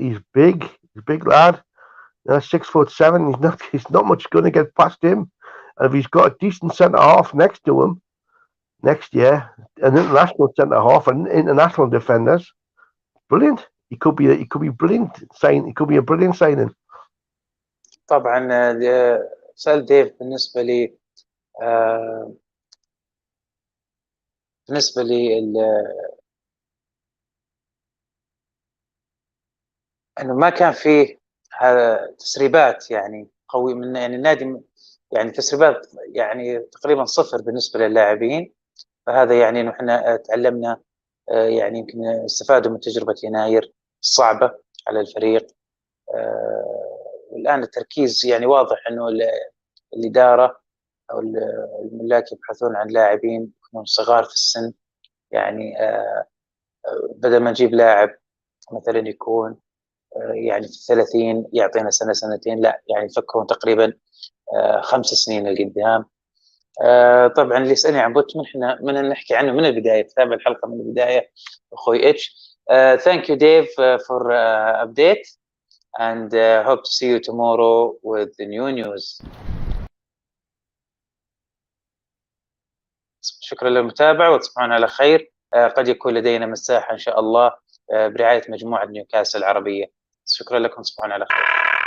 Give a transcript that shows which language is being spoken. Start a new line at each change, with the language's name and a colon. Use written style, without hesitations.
English: He's a big lad. 6'7". He's not much going to get past him. And if he's got a decent centre half next to him next year, an international centre half and international defenders, brilliant. He could be brilliant. He could be a brilliant signing.
Arabic: طبعا سؤال ديف بالنسبه لي انه ما كان فيه تسريبات يعني قوي من يعني النادي، يعني تسريبات يعني تقريبا صفر بالنسبه للاعبين، فهذا يعني انه احنا تعلمنا يعني يمكن استفادوا من تجربه يناير الصعبه على الفريق. والان التركيز يعني واضح انه الاداره او الملاك يبحثون عن لاعبين يكونون صغار في السن، يعني بدل ما نجيب لاعب مثلا يكون يعني في 30 يعطينا سنه سنتين، لا يعني يفكرون تقريبا 5 سنين لقدام. طبعا اللي يسالني عن بوتمان احنا من نحكي عنه من البدايه، تتابع الحلقه من البدايه اخوي اتش.
English: Thank you Dave for update and hope to see you tomorrow with the new news.
Arabic: شكرا للمتابعة وتصبحون على خير. قد يكون لدينا مساحة إن شاء الله برعاية مجموعة نيوكاسل العربية. شكرا لكم، تصبحون على خير.